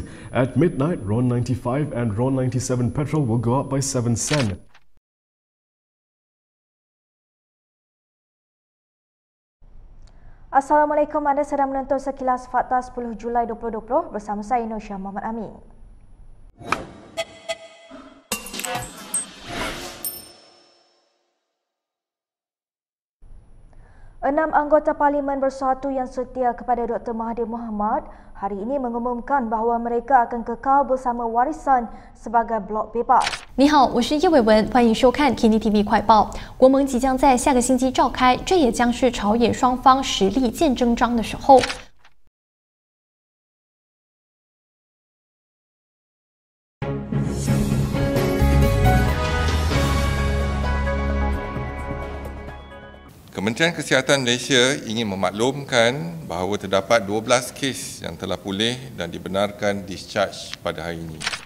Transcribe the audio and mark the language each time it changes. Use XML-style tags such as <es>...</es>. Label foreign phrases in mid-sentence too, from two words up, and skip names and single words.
<en>At midnight, RON 95 and RON 97 petrol will go up by 7 cents.</en> <ms>Assalamualaikum, anda sedang menonton Sekilas Fakta 10 Julai 2020 bersama saya Nosha Muhammad Amin. 6 anggota Parlimen Bersatu yang setia kepada Dr. Mahathir Mohamad hari ini mengumumkan bahawa mereka akan kekal bersama warisan sebagai blok bebas.</ms> <zh>你好，我是叶伟文，欢迎收看 Kini TV 快报。国盟即将在下个星期召开，这也将是朝野双方实力见真章的时候。</zh> <ms>Kementerian Kesihatan Malaysia ingin memaklumkan bahawa terdapat 12 kes yang telah pulih dan dibenarkan discharge pada hari ini.</ms>